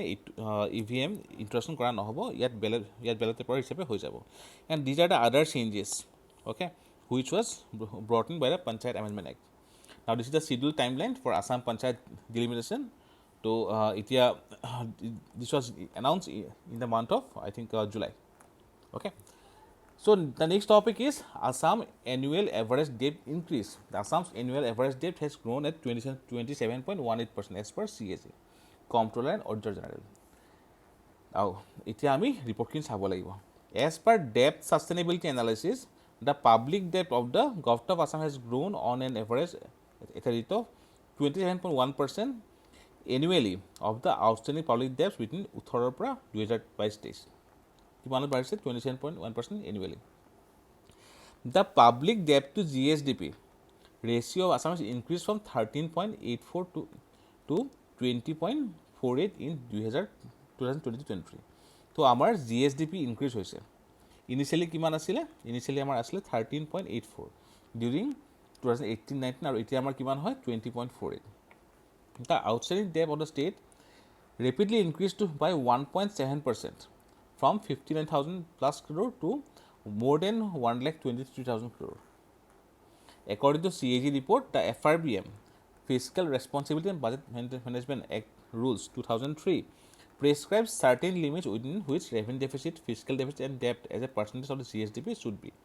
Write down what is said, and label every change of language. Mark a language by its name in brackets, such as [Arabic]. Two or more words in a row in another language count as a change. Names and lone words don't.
[English] EVM introduction [Assamese] কৰা নহ'ব ইয়াত বেলেগ পেপাৰ হিচাপে হৈ যাব [English] and these are the other changes okay which was brought in by the panchayat amendment act now this is the schedule time line for Assam panchayat delimitation [Assamese] তো এতিয়া [English] this was announce in the month of I think July okay So the next topic is Assam annual average debt increase. The Assam's annual average debt has grown at 27.18% as per CAG, Comptroller and Auditor General. Now, [Assamese] এতিয়া আমি ৰিপৰ্টখিনি চাব লাগিব [English] As per debt sustainability analysis, the public debt of the Government of Assam has grown on an average at a rate of 27.1% annually of the outstanding public debts between 18 [Assamese] পৰা 2022 কিমানত বাঢ়িছে [English] 27.1% annually. The public debt to GSDP ratio of Assam has increased from 13.84 to 20.48 in 2022-23. [Assamese] তো আমাৰ [English] GSDP increase [Assamese] হৈছে ইনিচিয়েলি কিমান আছিলে ইনিচিয়েলি আমাৰ আছিলে 13.84 ডিউৰিং 2018-19 আৰু এতিয়া আমাৰ কিমান হয় 20.48. [English] The outstanding debt of the state rapidly increased by 1.7% from 59,000 plus crore to more than 1,23,000 crore. According to CAG report, the FRBM, Fiscal Responsibility and Budget Management Act Rules 2003, prescribes certain limits within which revenue deficit, fiscal deficit, and debt as a percentage of the GSDP should be.